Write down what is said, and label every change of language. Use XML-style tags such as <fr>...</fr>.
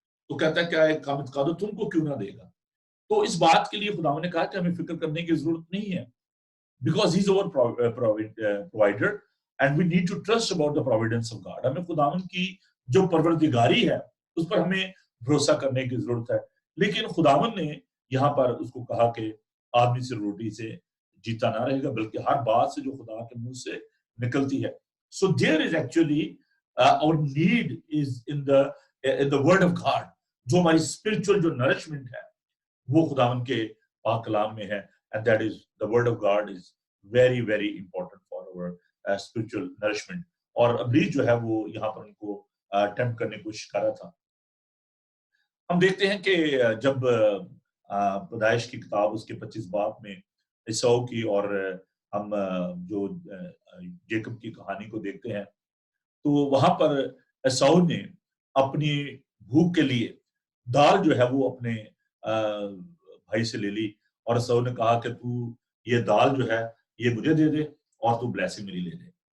<ur>تو کہتا ہے کیا ایک قامت قادر تم کو کیوں نہ دے گا. تو اس بات کے لیے خداوند نے کہا کہ ہمیں فکر کرنے کی ضرورت نہیں ہے،</ur> <en>Because he is our provider and we need to trust about the providence of God.</en> <ur>ہمیں خداوند کی جو پروردگاری ہے اس پر ہمیں بھروسہ کرنے کی ضرورت ہے. لیکن خداوند نے یہاں پر اس کو کہا کہ آدمی سے روٹی سے جیتا نہ رہے گا بلکہ ہر بات سے جو خدا کے منہ سے نکلتی ہے.</ur> <en>So there is actually our need is in the word of God.</en> <ur>جو ہماری spiritual جو nourishment ہے وہ خداوند کے پاک کلام میں ہے,</ur> <en>and that is the word of God is very very important for our spiritual nourishment.</en> <ur>اور ابلیس جو ہے وہ یہاں پر ان کو اٹیمپٹ کرنے کی کوشش کر رہا تھا. ہم دیکھتے ہیں کہ جب پیدائش کی کتاب اس کے 25 باب میں عیساؤ کی اور ہم جو جیکب کی کہانی کو دیکھتے ہیں تو وہاں پر عیساؤ نے اپنی بھوک کے لیے دال جو ہے وہ اپنے بھائی سے لے لی, اور عیساؤ نے کہا کہ تو یہ دال جو ہے یہ مجھے دے دے اور تو بلیسنگ میری لے لے.</ur>